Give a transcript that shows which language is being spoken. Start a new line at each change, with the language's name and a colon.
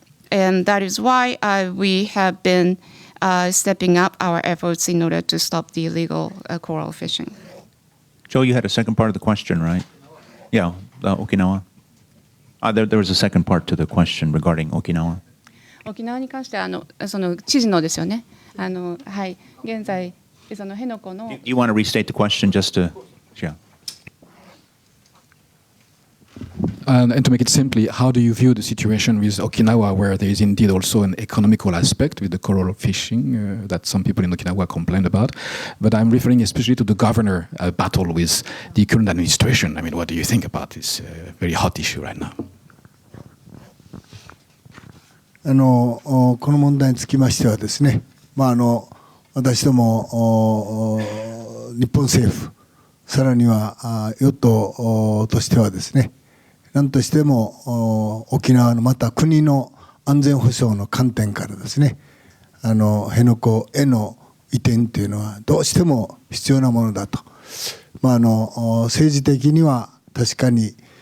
English: And that is why we have been stepping up our efforts in order to stop the illegal coral fishing. Joe, you had a second part of the question, right? Yeah, Okinawa. There was a second part to the question regarding Okinawa.
Japanese: 沖縄に関してはその知事のですよね。はい、現在その辺野古の。
English: Do you want to restate the question just to? Yeah. And to make it simply, how do you view the situation with Okinawa, where there is indeed also an economical aspect with the coral fishing that some people in Okinawa complained about? But I'm referring especially to the governor battle with the current administration. I mean, what do you think about this very hot issue right now?
Japanese: この問題につきましてはですね、私ども日本政府、さらには与党としてはですね、何としても沖縄のまた国の安全保障の観点からですね、辺野古への移転というのはどうしても必要なものだと、政治的には確かに、